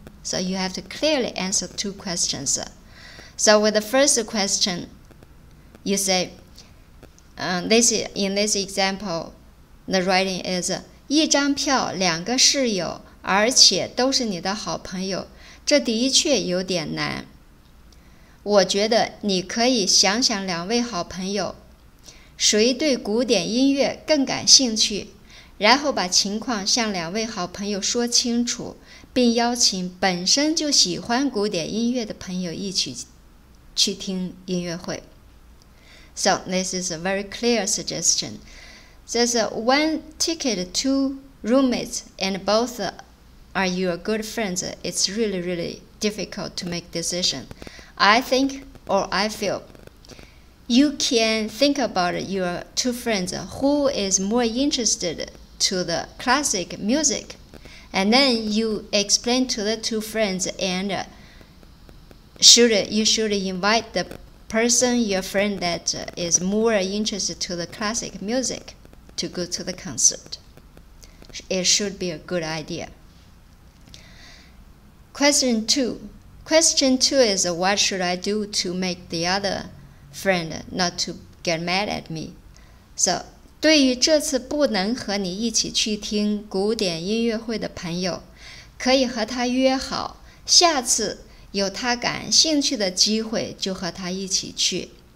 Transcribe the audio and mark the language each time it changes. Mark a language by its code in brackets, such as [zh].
[en] So you have to clearly answer two questions. So with the first question, you say, in this example, the writing is [zh] 一张票2个室友，而且都是你的好朋友，这的确有点难。我觉得你可以想想2位好朋友，谁对古典音乐更感兴趣，然后把情况向2位好朋友说清楚，并邀请本身就喜欢古典音乐的朋友一起去听音乐会。 [en] So this is a very clear suggestion. There's one ticket, 2 roommates, and both are your good friends. It's really, really difficult to make decision. I think, or I feel, you can think about your 2 friends who is more interested to the classic music, and then you explain to the 2 friends, and you should invite the person, your friend that is more interested to the classic music to go to the concert. It should be a good idea. Question 2. Question 2 is what should I do to make the other friend not to get mad at me? [zh] So, 对于这次不能和你一起去听古典音乐会的朋友，可以和他约好，下次有他感兴趣的机会就和他一起去。